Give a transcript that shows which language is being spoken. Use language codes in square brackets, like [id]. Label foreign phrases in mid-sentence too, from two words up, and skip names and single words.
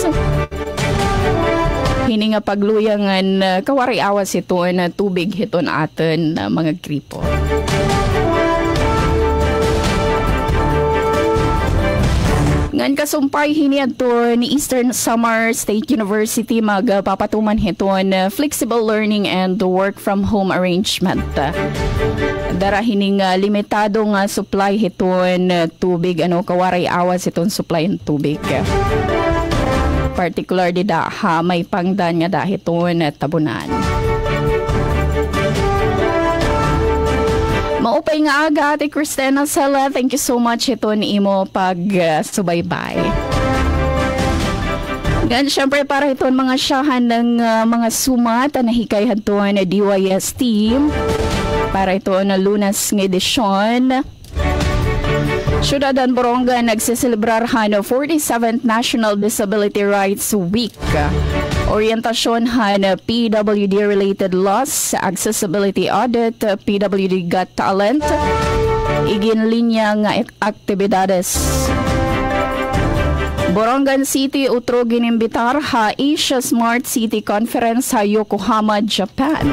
[war] Hini nga pagluyangan kawaray awas ito na tubig hiton aton mga gripo. Ngan kasumpay hiniadto ni Eastern Samar State University magpapatuman hiton [en] flexible learning and work from home arrangement. [war] Dara hining limitado nga supply hiton tubig kawaray awas hiton supply ng tubig. Particular di da may pangdan nga da hiton tabunan. Maupay nga aga, Ate Cristina Sala. [en] Thank you so much [war] ito ni imo pag-subaybay. Yan, syempre para ito mga syahan ng mga sumat na hikayhan to na DYS team. Para ito na lunas ng edisyon. Syudadan Boronga nagsiselebrarhan ng 47th National Disability Rights Week. Orientasyon han PWD-related laws, [en] accessibility audit, [war] PWD Got Talent, iginlinya nga aktibidades. Borongan City utro ginimbitar ha Asia Smart City Conference sa Yokohama, Japan.